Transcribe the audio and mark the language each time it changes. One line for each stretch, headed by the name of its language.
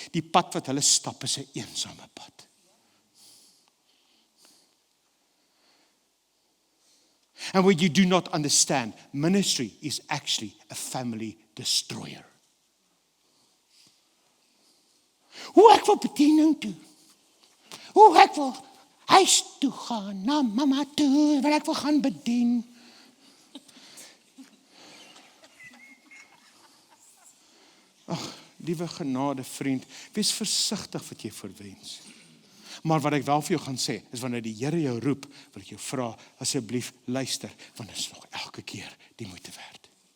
Afrikaans: Die pad wat hulle stap is 'n eensame pad.
English: And what you do not understand, ministry is actually a family destroyer.
Afrikaans: Hoe ek wil bediening toe. Hoe ek wil huis toe gaan, na mama toe, waar ek wil gaan bedien. Ag, liewe genade vriend, wees versigtig wat jy verwens. Maar wat ek wel vir jou gaan sê, is wanneer die Here jou roep, wil ek jou vra, asseblief luister, want dit is nog elke keer die moeite werd.